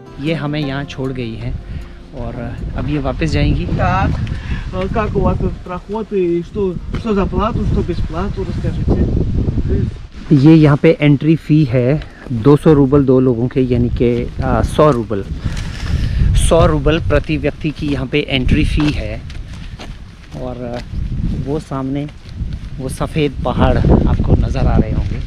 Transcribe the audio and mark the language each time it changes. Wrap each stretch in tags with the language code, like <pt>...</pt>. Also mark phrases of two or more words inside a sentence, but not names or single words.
<hi>ये हमें यहाँ छोड़ गई है और अब ये वापस जाएंगी।</hi> <ru>Как у вас тут проход и что за плату, что без плату, расскажите.</ru> <hi>ये यहाँ पे</hi> <en>entry fee</en> <hi>है 200 रूबल 2 लोगों के, यानी कि 100 रूबल प्रति व्यक्ति की यहाँ पे</hi> <en>entry fee</en> <hi>है। और वो सामने वो सफ़ेद पहाड़ आपको नज़र आ रहे होंगे।</hi>